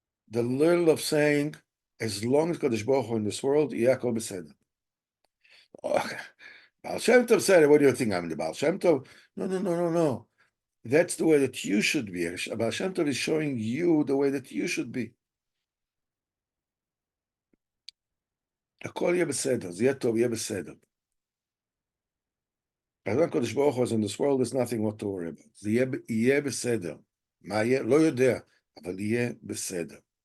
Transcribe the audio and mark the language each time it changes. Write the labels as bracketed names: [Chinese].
[English] The little of saying, as long as Kadosh Baruch Hu in this world, Yaakov Beseder. Oh, Baal Shemtov said it. What do you think? I'm the Baal Shemtov? No. That's the way that you should be. Baal Shemtov is showing you the way that you should be. [Hebrew] הכל יהיה בסדר, זה יהיה טוב, יהיה בסדר. [English] As long as Kadosh Baruch Hu is in this world, there's nothing what to worry about. [Hebrew] זה יהיה בסדר. מה יהיה? לא יודע, אבל יהיה בסדר.